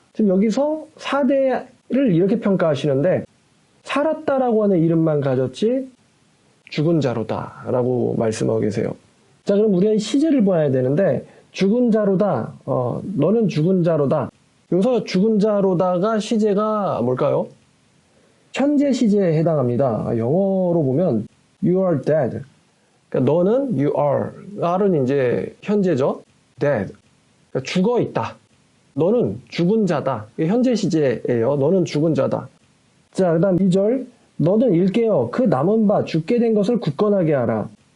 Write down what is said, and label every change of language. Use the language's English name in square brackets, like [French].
[Korean] 지금 여기서 사대를 이렇게 평가하시는데 살았다라고 하는 이름만 가졌지 죽은 자로다 라고 말씀하고 계세요. 자, 그럼 우리가 이 시제를 봐야 되는데 죽은 자로다, 너는 죽은 자로다. 여기서 죽은 자로다가 시제가 뭘까요? 현재 시제에 해당합니다. [English] 영어로 보면 you are dead. [Korean] 그러니까 너는 [English] you are. [Korean] are은 이제 현재죠. dead. 그러니까 죽어 있다. 너는 죽은 자다. 이게 현재 시제예요. 너는 죽은 자다. 자, 그 다음 2절. 너는 일깨어 그 남은 바 죽게 된 것을 굳건하게 하라.